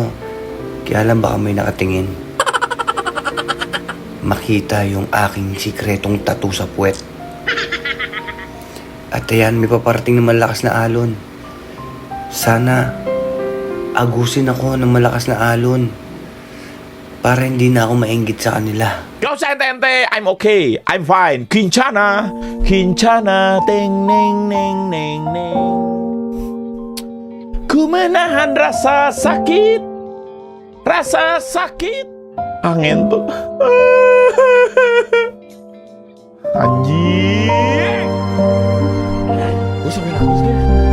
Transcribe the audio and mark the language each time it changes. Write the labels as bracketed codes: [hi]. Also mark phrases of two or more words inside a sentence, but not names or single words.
[tl] Kaya lang baka may nakatingin. Makita yung aking sikretong tattoo sa puwet. At ayan, may paparating na malakas na alon. Sana agusin ako ng malakas na alon para hindi na ako mainggit sa kanila. [en] Go Sentente, I'm okay, I'm fine. Quinchana, Quinchana, ting ning ning ning ning. [id] Ku menahan rasa sakit, rasa sakit. Angin tuh. Anjing. Gue sampai nangis deh.